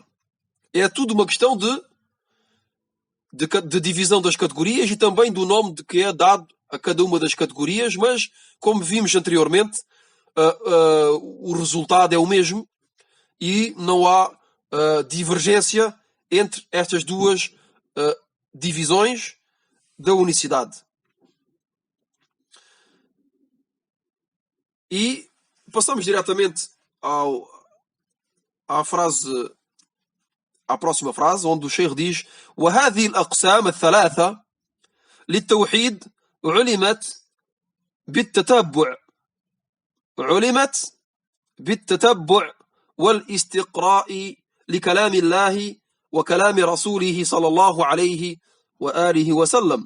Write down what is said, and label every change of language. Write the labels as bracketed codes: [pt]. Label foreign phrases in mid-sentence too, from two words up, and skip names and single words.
[pt] É tudo uma questão de divisão das categorias e também do nome que é dado a cada uma das categorias, mas como vimos anteriormente, o resultado é o mesmo e não há divergência entre estas duas divisões da unicidade. E passamos diretamente à próxima frase, onde o Sheikh diz: [ar] وهذه الأقسام الثلاثة للتوحيد علمت بالتتبع والاستقراء لكلام الله وكلام رسوله صلى الله عليه وآله وسلم.